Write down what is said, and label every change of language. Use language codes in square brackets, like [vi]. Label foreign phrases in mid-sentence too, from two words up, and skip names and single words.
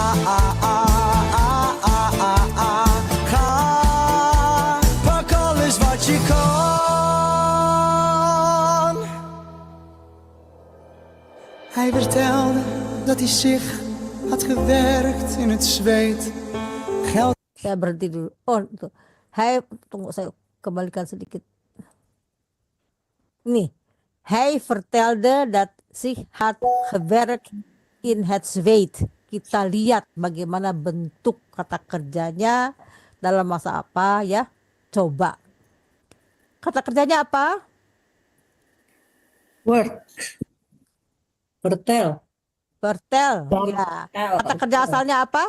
[nl] Ga, pak alles wat je kan. Hij vertelde dat hij zich had gewerkt in het zweet. Geld. [id] Saya berhenti dulu. Oh, itu. Tunggu saya kembalikan sedikit. Nih, [nl] hij vertelde dat zich had gewerkt in het zweet. [id] Kita lihat bagaimana bentuk kata kerjanya dalam masa apa ya. Coba. Kata kerjanya apa? Work. Vertel. Vertel. Ya. Kata kerja asalnya apa?